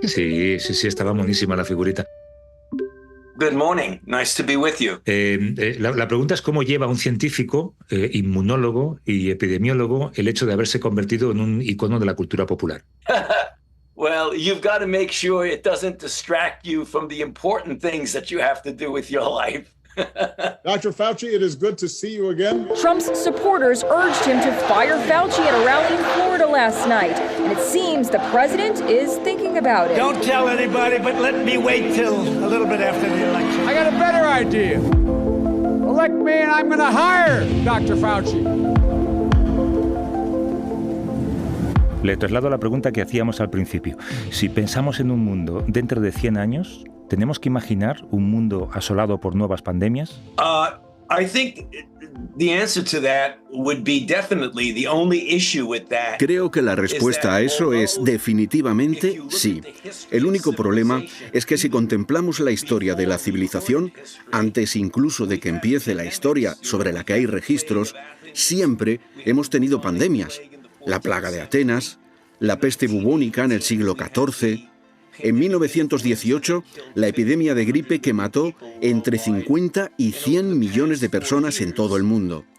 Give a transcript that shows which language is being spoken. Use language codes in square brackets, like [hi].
[es] Sí, estaba monísima la figurita. [en] Good morning. Nice to be with you. [es] La pregunta es cómo lleva un científico, inmunólogo y epidemiólogo el hecho de haberse convertido en un icono de la cultura popular. [en] Well, you've got to make sure it doesn't distract you from the important things that you have to do with your life. Dr. Fauci, it is good to see you again. Trump's supporters urged him to fire Fauci at a rally in Florida last night, and it seems the president is thinking about it. Don't tell anybody, but let me wait till a little bit after the election. I got a better idea. Elect me and I'm going to hire Dr. Fauci. [es] Le traslado la pregunta que hacíamos al principio. Si pensamos en un mundo dentro de 100 años, ¿tenemos que imaginar un mundo asolado por nuevas pandemias? [en] I think the answer to that would be definitely the only issue with that. [es] Creo que la respuesta a eso es definitivamente sí. El único problema es que si contemplamos la historia de la civilización, antes incluso de que empiece la historia sobre la que hay registros, siempre hemos tenido pandemias. La plaga de Atenas, la peste bubónica en el siglo XIV, en 1918, la epidemia de gripe que mató entre 50 y 100 millones de personas en todo el mundo.